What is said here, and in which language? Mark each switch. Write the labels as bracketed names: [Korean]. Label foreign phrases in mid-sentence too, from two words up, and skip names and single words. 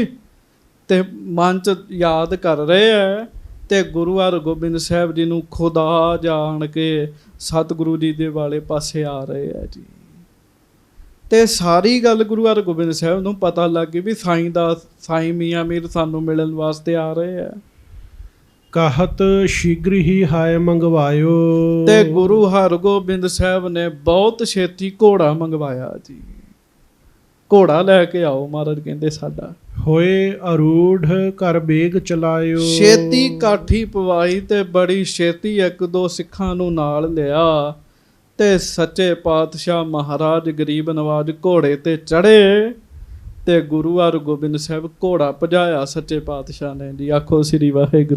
[Punjabi] ਤੇ ਮਨ 'ਚ ਯਾਦ ਕਰ ਰਹੇ ਹੈ, ਤੇ ਗੁਰੂ ਹਰਗੋਬਿੰਦ ਸਾਹਿਬ ਜੀ ਨੂੰ ਖੁਦਾ ਜਾਣ ਕੇ ਸਤਿਗੁਰੂ ਜੀ ਦੇ ਵਾਲੇ ਪਾਸੇ ਆ ਰਹੇ ਹੈ ਜੀ। ਤੇ ਸਾਰੀ ਗੱਲ ਗੁਰੂ ਹਰਗੋਬਿੰਦ ਸਾਹਿਬ ਨੂੰ ਪਤਾ ਲੱਗ ਗਈ ਵੀ ਸਾਈਂ ਮੀਆਂ ਮੀਰ ਸਾਨੂੰ ਮਿਲਣ ਵਾਸਤੇ ਆ ਰਹੇ ਆ। [Hindi] कहत शीघ्र ही हाय मंगवायो। [Punjabi] ਤੇ ਗੁਰੂ ਹਰਗੋਬਿੰਦ ਸਾਹਿਬ ਨੇ ਬਹੁਤ ਛੇਤੀ ਘੋੜਾ ਮੰਗਵਾਇਆ ਜੀ। ਘੋੜਾ ਲੈ ਕੇ ਆਓ, ਮਹਾਰਾਜ ਕਹਿੰਦੇ ਸਾਡਾ। [Hindi] होए अरूढ़ कर बेग चलायो। [Punjabi] ਛੇਤੀ ਕਾਠੀ ਪਵਾਈ ਤੇ ਬੜੀ ਛੇਤੀ ਇੱਕ ਦੋ ਸਿੱਖਾਂ ਨੂੰ ਨਾਲ ਲਿਆ ਤੇ ਸੱਚੇ ਪਾਤਸ਼ਾਹ ਮਹਾਰਾਜ ਗਰੀਬ ਨਵਾਜ ਘੋੜੇ ਤੇ ਚੜ੍ਹੇ ਤੇ ਗੁਰੂ ਹਰਗੋਬਿੰਦ ਸਾਹਿਬ ਘੋੜਾ ਭਜਾਇਆ ਸੱਚੇ ਪਾਤਸ਼ਾਹ ਨੇ ਜੀ। ਆਖੋ ਸ੍ਰੀ ਵਾਹਿਗੁਰੂ।